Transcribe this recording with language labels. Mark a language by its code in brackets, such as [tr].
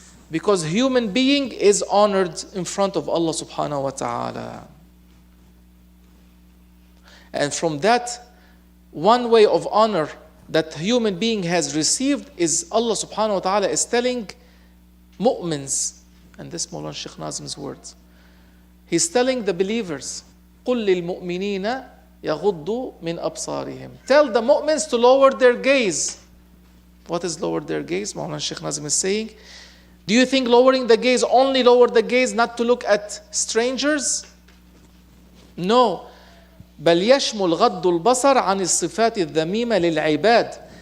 [en] Because human being is honored in front of Allah subhanahu wa ta'ala. And from that, one way of honor that human being has received is Allah subhanahu wa ta'ala is telling mu'mins, and this Mawlana Shaykh Nazim's words. He's telling the believers, [ar] قُلْ لِلْمُؤْمِنِينَ يَغُضُّوا مِنْ أَبْصَارِهِمْ. [en] Tell the mu'mins to lower their gaze. What is lower their gaze? Mawlana Shaykh Nazim is saying, do you think lowering the gaze, only lower the gaze, not to look at strangers? No. [ar] بل يشمل غض البصر عن الصفات الذميمة للعباد.